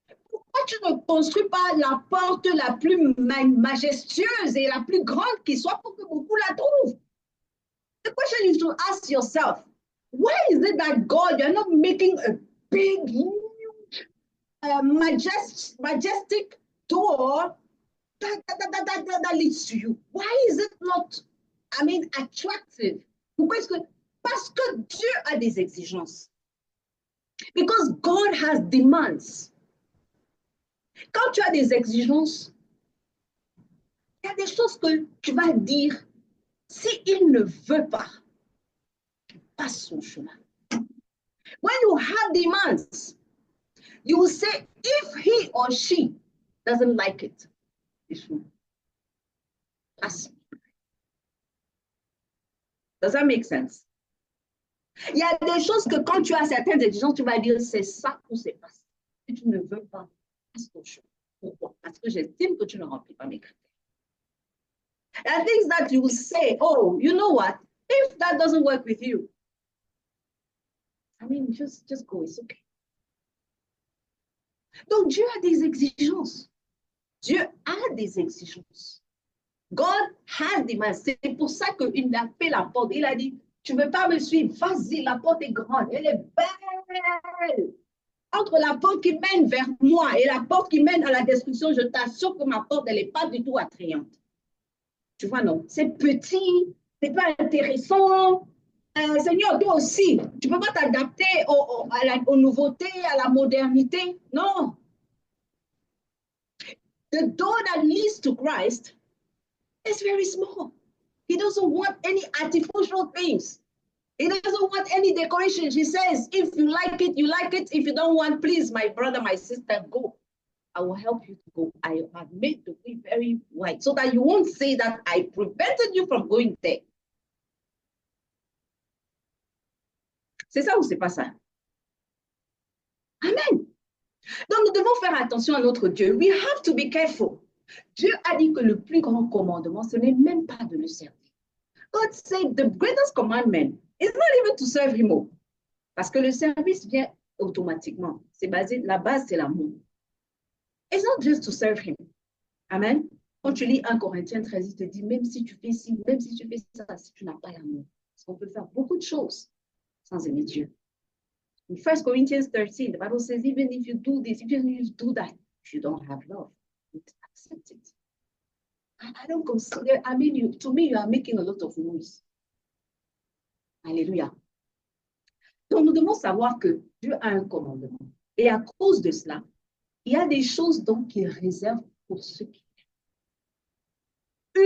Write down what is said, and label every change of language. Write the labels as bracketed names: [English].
[French] Pourquoi tu ne construis pas la porte la plus majestueuse et la plus grande qui soit pour que beaucoup la trouvent? [English] The question you should ask yourself, why is it that God, you're not making a big, huge, majestic door that leads to you? Why is it not, I mean, attractive? [French] Pourquoi est-ce que, parce que Dieu a des exigences. [English] Because God has demands. [French] Quand tu as des exigences, il y a des choses que tu vas dire, s'il ne veut pas, passe son chemin. [English] When you have demands, you will say, if he or she doesn't like it, pass. Does that make sense? [French] Il y a des choses que quand tu as certaines exigences, tu vas dire, c'est ça ou c'est pas ça. Si tu ne veux pas, passe ton chemin. Pourquoi? Parce que j'estime que tu ne remplis pas mes critères. [English] There are things that you will say, oh, you know what? If that doesn't work with you, I mean, just go, it's okay. [French] Donc, Dieu a des exigences. Dieu a des exigences. [English] God has demands. [French] C'est pour ça qu'il a fait la porte. Il a dit, tu ne veux pas me suivre, vas-y, la porte est grande, elle est belle. Entre la porte qui mène vers moi et la porte qui mène à la destruction, je t'assure que ma porte, elle n'est pas du tout attrayante. Tu vois, non, c'est petit, c'est pas intéressant. Seigneur, toi aussi, tu ne peux pas t'adapter aux nouveautés, à la modernité. Non. [English] The door that leads to Christ is very small. He doesn't want any artificial things. He doesn't want any decorations. He says, if you like it, you like it. If you don't want, please, my brother, my sister, go. I will help you to go. I have made the way very wide so that you won't say that I prevented you from going there. [French] C'est ça ou c'est pas ça? Amen. Donc, nous devons faire attention à notre Dieu. [English] We have to be careful. [French] Dieu a dit que le plus grand commandement, ce n'est même pas de le servir. [English] God said the greatest commandment is not even to serve him. [French] Parce que le service vient automatiquement. C'est basé, la base, c'est l'amour. [English] It's not just to serve him. Amen. [French] Quand tu lis 1 Corinthiens 13, il te dit, même si tu fais ci, même si tu fais ça, si tu n'as pas l'amour. Parce qu'on peut faire beaucoup de choses sans aimer Dieu. [English] In 1 Corinthians 13, the Bible says, even if you do this, even if you do that, if you don't have love, accept it. I don't consider, I mean, to me, you are making a lot of noise. Alléluia. [French] Donc, nous devons savoir que Dieu a un commandement. Et à cause de cela, il y a des choses donc qu'il réserve pour ceux qui aiment.